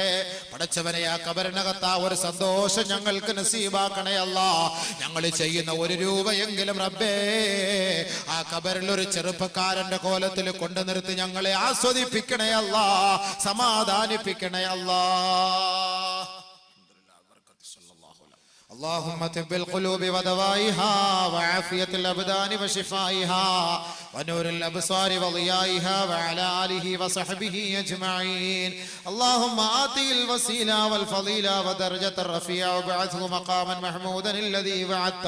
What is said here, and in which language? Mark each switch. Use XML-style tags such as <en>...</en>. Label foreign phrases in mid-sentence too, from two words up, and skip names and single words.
<ml>പടച്ചവനെ, ആ ഖബറിനകത്ത് ആ ഒരു സന്തോഷം ഞങ്ങൾക്ക് നസീബാക്കണേ അല്ലാ. ഞങ്ങൾ ചെയ്യുന്ന 1 രൂപയെങ്കിലും റബ്ബേ ആ ഖബറിൽ ഒരു ചെറുപ്പക്കാരന്റെ കോലത്തിൽ കൊണ്ടു നിർത്തി ഞങ്ങളെ ആസ്വദിപ്പിക്കണേ അല്ലാ, സമാധാനിപ്പിക്കണേ അല്ലാ.</ml> <ar>اللهم طب القلوب ودوائها وعافية الأبدان وشفائها ونور الأبصار وضيائها وعلى آله وصحبه أجمعين. اللهم آتِ الوسيلة والفضيلة ودرجة الرفيعة وابعثه مقاما محمودا الذي وعدته.</ar>